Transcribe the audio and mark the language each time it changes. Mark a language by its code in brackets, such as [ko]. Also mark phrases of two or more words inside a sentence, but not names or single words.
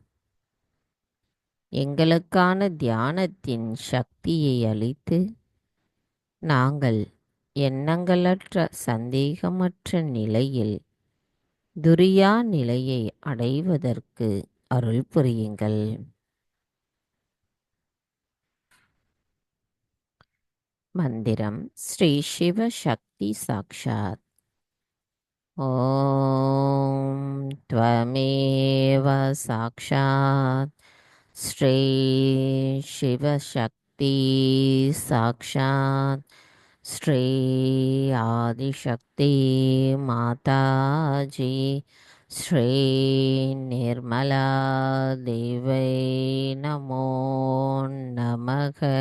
[ta] எங்களுக்கான தியானத்தின் சக்தியை அளித்து நாங்கள் எண்ணங்களற்ற சந்தேகமற்ற நிலையில் துரியா நிலையை அடைவதற்கு அருள் புரியுங்கள். மந்திரம் ஸ்ரீ சிவ சக்தி சாக்ஷாத். [sa] ॐ त्वमेव साक्षात् श्री शिवशक्ति साक्षात् श्री आदिशक्ति माताजी श्री निर्मला देवै नमो नमः।